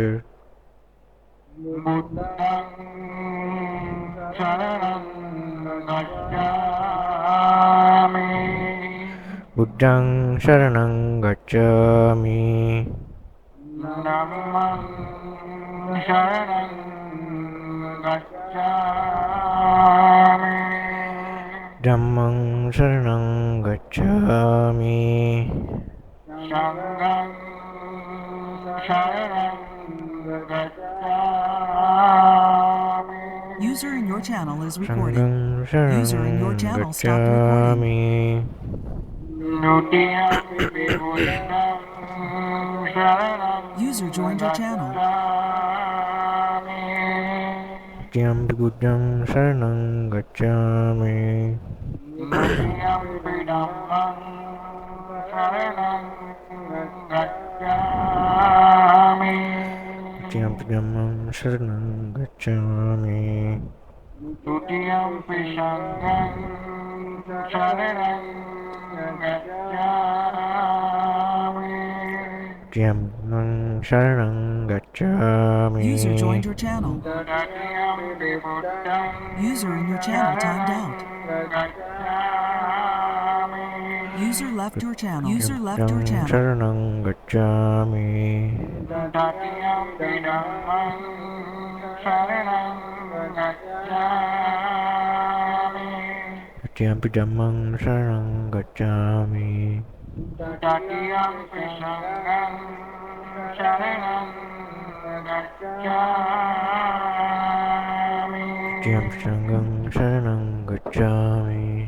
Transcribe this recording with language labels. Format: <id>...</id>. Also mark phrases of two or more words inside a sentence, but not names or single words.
<pi>බුද්ධං शरणं गच्छामि. ධම්මං शरणं गच्छामि.</pi> <en>User in your channel is</en> <pi>සංඝං</pi> <en>recording. User in your</en> <pi>शरणं</pi> <en>channel stopped recording.</en> <pi>गच्छामि.</pi> <en>User joined your channel.</en> <pi>Tiampi buddhang शरणं गच्छामि. Tiampi dhammang शरणं गच्छामि. Tiamang शरणं गच्छामि.</pi> <en>User joined your channel. User in your channel timed out. User left your channel. User left your channel.</en> <pi>शरणं गच्छामि. Tiampi dhammang शरणं गच्छामि. Tiampi sanghang शरणं गच्छामि.</pi>